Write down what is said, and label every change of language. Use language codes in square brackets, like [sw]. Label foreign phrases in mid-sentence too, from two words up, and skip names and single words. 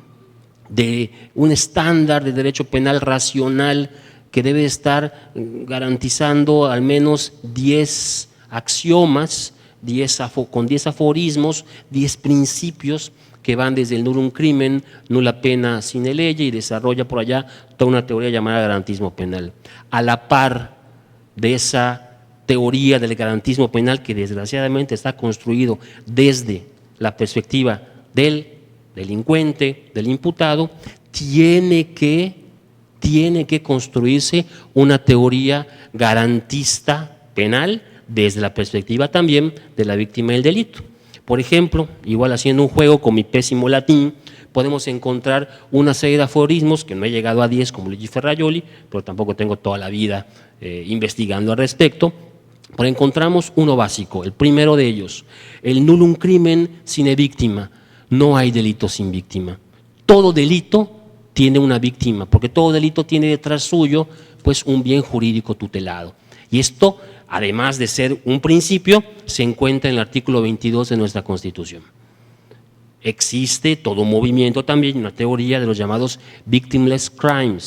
[es] de un estándar de derecho penal racional que debe estar garantizando al menos 10 axiomas, con 10 aforismos, 10 principios que van desde el [la] nullum crimen, nula pena sine lege, [es] y desarrolla por allá toda una teoría llamada garantismo penal. A la par de esa teoría del garantismo penal, que desgraciadamente está construido desde la perspectiva del delincuente, del imputado, tiene que construirse una teoría garantista penal desde la perspectiva también de la víctima del delito. Por ejemplo, igual haciendo un juego con mi pésimo latín, podemos encontrar una serie de aforismos, que no he llegado a 10 como Luigi Ferrajoli, pero tampoco tengo toda la vida investigando al respecto. Pero encontramos uno básico, el primero de ellos: el [la] nullum crimen sine víctima. [es] No hay delito sin víctima. Todo delito tiene una víctima, porque todo delito tiene detrás suyo pues un bien jurídico tutelado. Y esto, además de ser un principio, se encuentra en el artículo 22 de nuestra Constitución. Existe todo un movimiento también, una teoría de los llamados [en] victimless crimes.